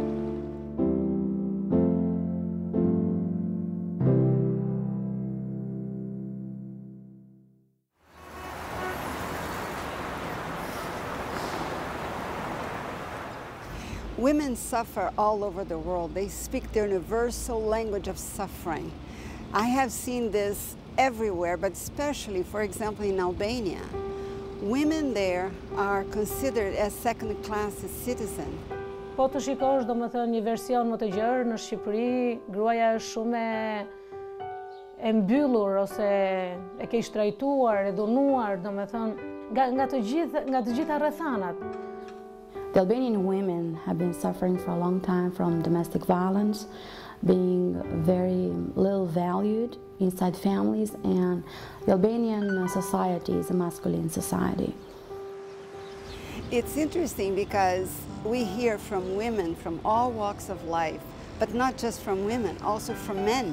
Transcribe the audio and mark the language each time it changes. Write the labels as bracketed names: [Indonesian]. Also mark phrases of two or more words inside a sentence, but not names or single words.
[English] Women suffer all over the world. They speak the universal language of suffering. I have seen this everywhere, but especially, for example, in Albania. Women there are considered as second-class citizens. [Albanian] Po të shikosh, do më thënë, një version më të gjerë në Shqipëri, gruaja është shumë e mbyllur ose e ke shtrajtuar, e dhunuar, do më thënë, nga të gjitha rrethanat. [English] The Albanian women have been suffering for a long time from domestic violence, being very little valued inside families, and the Albanian society is a masculine society. It's interesting because we hear from women from all walks of life, but not just from women, also from men.